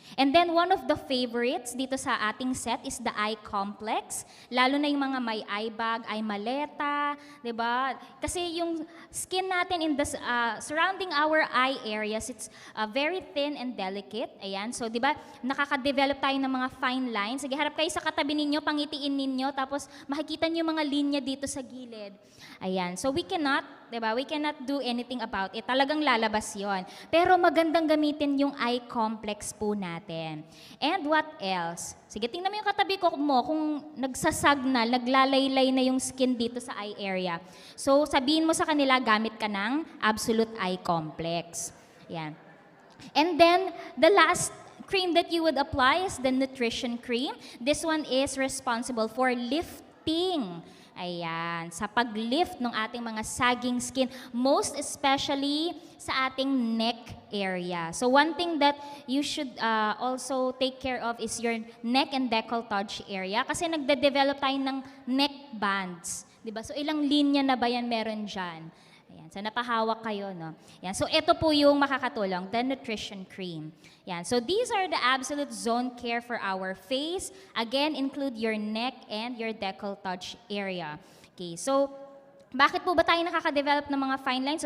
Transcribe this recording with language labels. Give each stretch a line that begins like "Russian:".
English: And then one of the favorites
Filipino: dito sa ating set
English: is the eye complex.
Filipino: Lalo na yung mga may eye bag, eye maleta, 'di ba? Kasi yung skin natin
English: in the surrounding our eye areas, it's very thin and delicate. Ayan. So
Filipino: 'di ba? nakaka-develop tayo ng mga fine lines. Sige, harap kayo sa katabi ninyo, pangitiin ninyo, tapos makikita niyo yung mga linya dito sa gilid.
English: Ayan. So we cannot,
Filipino: 'di ba?
English: We cannot do anything about it.
Filipino: Talagang lalabas 'yon. Pero magandang gamitin yung eye complex po natin.
English: And what else?
Filipino: Sige, tingnan mo yung katabi ko mo kung nagsasag na, naglalaylay na yung skin dito sa eye area. So sabihin mo sa kanila, gamit ka ng Absolute Eye Complex. Yan.
English: And then, the last cream that you would apply is the nutrition cream. This one is responsible for lifting.
Filipino: Ayan, sa pag-lift ng ating mga sagging skin,
English: most especially
Filipino: sa ating neck area.
English: So one thing that you should also take care of is your neck and décolletage area
Filipino: kasi nagde-develop tayo ng
English: neck bands.
Filipino: Diba? So ilang linya na ba yan meron dyan? Ayan, so napahawak kayo, no? Yan. So ito po yung makakatulong, the nutrition cream. Yan.
English: So these are the absolute zone care for our face. Again, include your neck and your décolletage area.
Filipino: Okay, so bakit po ba tayo nakaka-develop ng mga fine lines?